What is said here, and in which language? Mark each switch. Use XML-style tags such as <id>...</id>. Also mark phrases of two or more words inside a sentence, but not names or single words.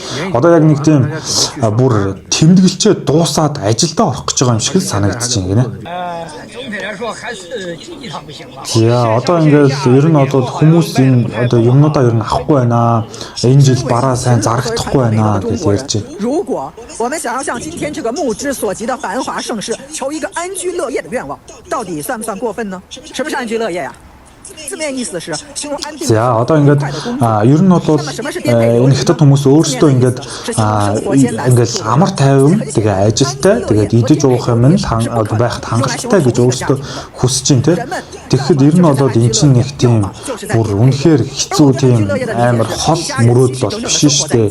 <mn>Одоо яг нэг тийм бүр тэмдэглэлчээ дуусаад ажилдаа орох гэж байгаа юм шиг л санагдаж байна гинэ. За одоо ингээд ер нь одоо хүмүүс энэ одоо юмнуудаа ер нь авахгүй байна. Энэ жил бараа сайн зарагдахгүй байна гэж ярьж байна.</mn> <zh>如果我们想要像今天这个目之所及的繁华盛世，求一个安居乐业的愿望。到底算不算过分呢？什么是安居乐业呀？字面意思是形容安定。</zh> <mn>За одоо ингээд ер нь бол энэ хятад хүмүүс өөрсдөө ингээд амар тайван тэгээ ажилтай тэгээд идэж уух юм нь байхад хангалттай гэж өөрсдөө хүсэж байна те. Тэгэхэд ер нь бол эн чинь нэг тийм бүр үнэхээр хэцүү тийм амар хол мөрөөдөл бол биш шүү дээ.</mn>